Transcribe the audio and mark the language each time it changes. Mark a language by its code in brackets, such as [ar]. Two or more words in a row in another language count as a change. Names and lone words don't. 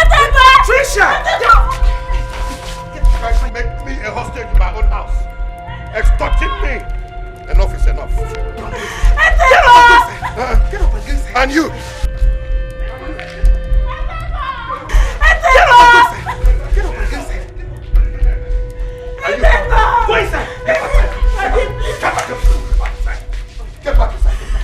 [en] You guys make me a hostage in my own house. Extorting me. Enough is enough. Get up against her. And you. Get up against her. Are you? Go inside. Get back inside. Get back inside.